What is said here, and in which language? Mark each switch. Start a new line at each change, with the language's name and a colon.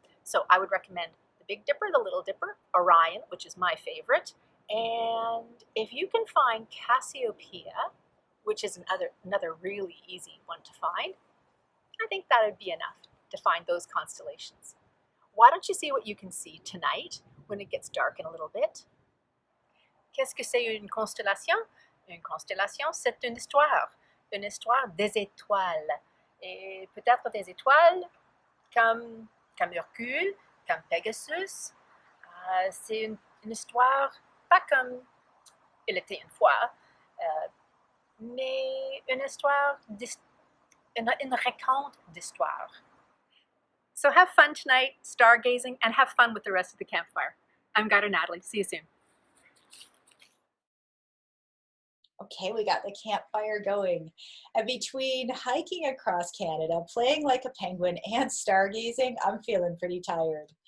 English: So I would recommend the Big Dipper, the Little Dipper, Orion, which is my favorite. And if you can find Cassiopeia, which is another really easy one to find, I think that would be enough to find those constellations. Why don't you see what you can see tonight when it gets dark in a little bit?
French: Qu'est-ce que c'est une constellation? Une constellation, c'est une histoire des étoiles. Et peut-être des étoiles comme Mercure, comme Pegasus. C'est une histoire pas comme il était une fois, mais une histoire, une raconte d'histoire.
English: So have fun tonight, stargazing, and have fun with the rest of the campfire. I'm Guider Natalie. See you soon. Okay, we got the campfire going. And between hiking across Canada, playing like a penguin, and stargazing, I'm feeling pretty tired.